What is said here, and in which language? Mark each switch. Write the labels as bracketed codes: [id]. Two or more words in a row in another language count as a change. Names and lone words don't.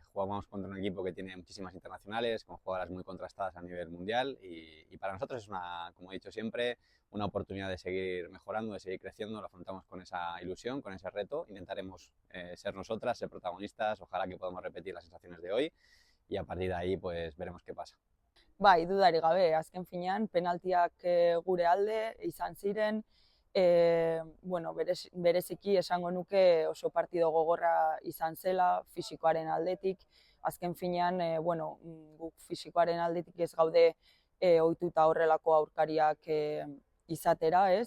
[es] Jugamos contra un equipo que tiene muchísimas internacionales, con jugadoras muy contrastadas a nivel mundial y para nosotros es una, como he dicho siempre, una oportunidad de seguir mejorando, de seguir creciendo. Lo afrontamos con esa ilusión, con ese reto. Intentaremos ser nosotras, ser protagonistas. Ojalá que podamos repetir las sensaciones de hoy y a partir de ahí pues veremos qué pasa. [eu] Bai, dudarik gabe, azken finean, penaltiak gure alde izan ziren, bueno, bereziki esango nuke oso partido gogorra izan zela, fisikoaren aldetik, azken finean, bueno, guk fisikoaren aldetik ez gaude ohituta horrelako aurkariak izatera, ez?